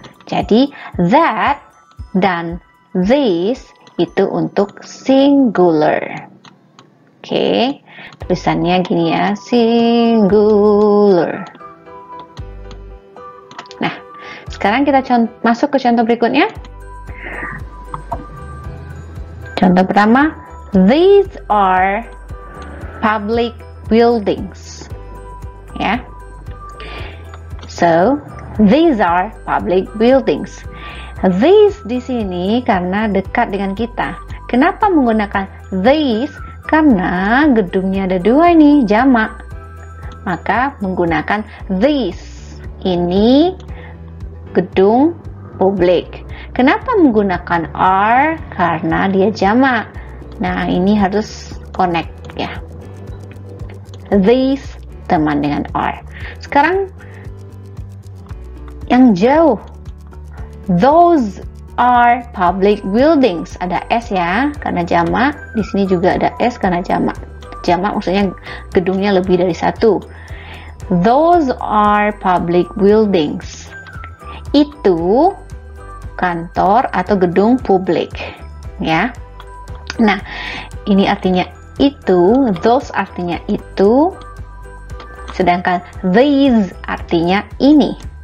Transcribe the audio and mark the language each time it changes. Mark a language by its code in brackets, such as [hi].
[id] Jadi that dan this itu untuk singular. Oke, tulisannya gini ya, singular. Nah, sekarang kita masuk ke contoh berikutnya. Contoh pertama, [en] these are public buildings. Ya. So, these are public buildings. [id] These di sini karena dekat dengan kita. Kenapa menggunakan these? Karena gedungnya ada dua ini, jamak. Maka menggunakan these. Ini gedung publik. Kenapa menggunakan are? Karena dia jamak. Nah, ini harus connect ya. These teman dengan are. Sekarang yang jauh. [en] Those are public buildings. [id] Ada S ya, karena jamak. Di sini juga ada S karena jamak. Jamak maksudnya gedungnya lebih dari satu. [en] Those are public buildings. [id] Itu kantor atau gedung publik. Ya. Nah, ini artinya itu. Those artinya itu. Sedangkan these artinya ini.